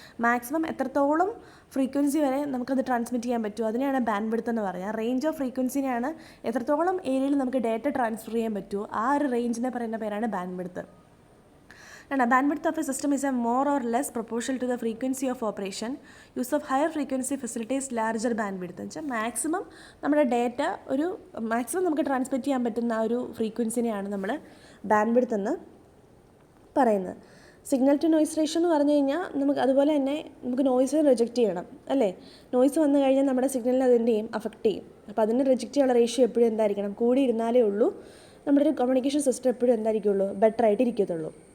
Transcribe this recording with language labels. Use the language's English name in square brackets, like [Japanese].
[Malayalam] Maximum എത്രത്തോളം frequency വരെ നമുക്കത് ട്രാൻസ്മിറ്റ് ചെയ്യാൻ പറ്റും, അതിനെയാണ് ബാൻഡ്വിഡ്ത്ത് എന്ന് പറയുക. റേഞ്ച് ഓഫ് ഫ്രീക്വൻസിനെയാണ് എത്രത്തോളം ഏരിയയിൽ നമുക്ക് ഡാറ്റ ട്രാൻസ്ഫർ ചെയ്യാൻ പറ്റുമോ ആ ഒരു റേഞ്ചിനെ പറയുന്ന പേരാണ് bandwidth. [English] Bandwidth of a system is a more or less proportional to the frequency of operation. Use of higher frequency facilitates larger bandwidth. [Malayalam] എന്ന് വെച്ചാൽ മാക്സിമം നമ്മുടെ ഡേറ്റ മാക്സിമം നമുക്ക് ട്രാൻസ്മിറ്റ് ചെയ്യാൻ പറ്റുന്ന ആ ഒരു ഫ്രീക്വൻസിനെയാണ് നമ്മൾ ബാൻഡ്വിഡ്ത്ത് എന്ന് പറയുന്നത്. സിഗ്നൽ ടു നോയ്സ് റേഷ്യോ എന്ന് പറഞ്ഞു കഴിഞ്ഞാൽ നമുക്ക് അതുപോലെ തന്നെ നമുക്ക് നോയ്സ് റിജക്റ്റ് ചെയ്യണം, അല്ലേ? നോയ്സ് വന്നു കഴിഞ്ഞാൽ നമ്മുടെ സിഗ്നലിനെ അതിൻ്റെ അഫക്റ്റ് ചെയ്യും. അപ്പോൾ അതിന് റിജക്റ്റ് ചെയ്യാനുള്ള റേഷ്യോ എപ്പോഴും എന്തായിരിക്കണം, കൂടി ഇരുന്നാലേ ഉള്ളൂ നമ്മുടെ ഒരു കമ്മ്യൂണിക്കേഷൻ സിസ്റ്റം എപ്പോഴും എന്തായിരിക്കുള്ളൂ, ബെറ്റർ ആയിട്ട് ഇരിക്കത്തുള്ളൂ.